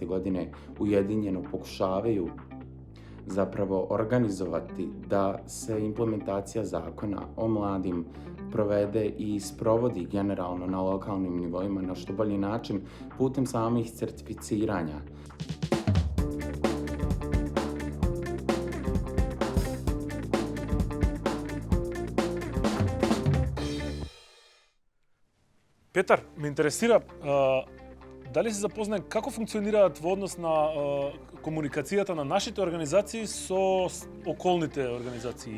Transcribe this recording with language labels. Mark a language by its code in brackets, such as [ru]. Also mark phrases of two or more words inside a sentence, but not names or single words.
[bs] godine ujedinjeno pokušavaju zapravo organizovati da se implementacija zakona o mladim provede i sprovodi generalno na lokalnim nivoima na što bolji način putem samih certificiranja. [mk] Петар, ме интересира дали се запознаен како функционираат во однос на комуникацијата на нашите организации со околните организации?